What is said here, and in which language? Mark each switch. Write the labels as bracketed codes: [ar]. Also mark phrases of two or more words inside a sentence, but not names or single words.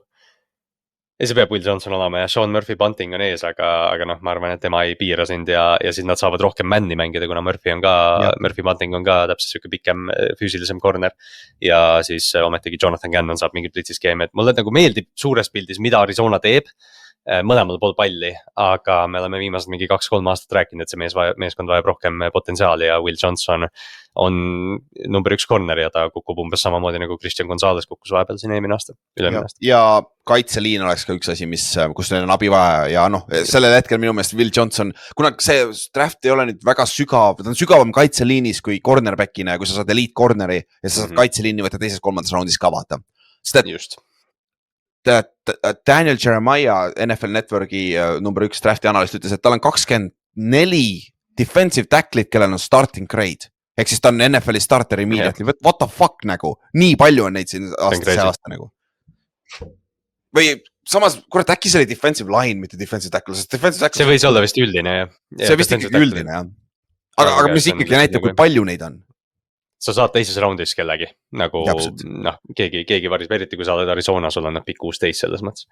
[et] Ja see peab Will Johnson olema ja Sean Murphy bunting on ees, aga ma arvan, et tema ei piira sind ja siis nad saavad rohkem männi mängida, kuna Murphy bunting on ka täpselt siuke pikem füüsilisem corner ja siis ometigi Jonathan Gannon saab mingi blitsiskeemi, et mulle nagu meeldib suures pildis, mida Arizona teeb mõlemal pool palli, aga me oleme viimased mingi 2-3 aastat rääkinud, et see meeskond vajab rohkem potentsiaali ja Will Johnson on number 1 corner ja ta kukub umbes samamoodi nagu Christian Gonzalez kukkus vahepeal siin eelmine aasta. Ja kaitseliin oleks ka üks asi, kus neil on abi vaja ja sellel hetkel minu meelest Will Johnson, kuna see draft ei ole nüüd väga sügav, ta on sügavam kaitseliinis kui cornerbackina ja kui sa saad elite corneri ja sa saad kaitseliini võtta teises-kolmandas raundis ka vaata. Just. Daniel Jeremiah, NFL Networki number 1 [en] drafti analyst [et] ütles, et tal on 24 [en] defensive tackle'id, [et] kellel on [en] starting grade. [et] Ehk siis ta on NFL-i [en] starter immediately. What the fuck [et] nagu? Nii palju on neid siin see aasta nagu. Või samas, kurat, äkki see oli [en] defensive line, [et] mitte [en] defensive tackle. [et] See võis olla vist üldine, jah. See vist ikkagi üldine, jah. Aga mis ikkagi näitab, kui palju neid on. Sa saad teises raundis kellegi, nagu keegi varis, eriti kui sa oled Arizona, sul on pikk 16 selles mõttes.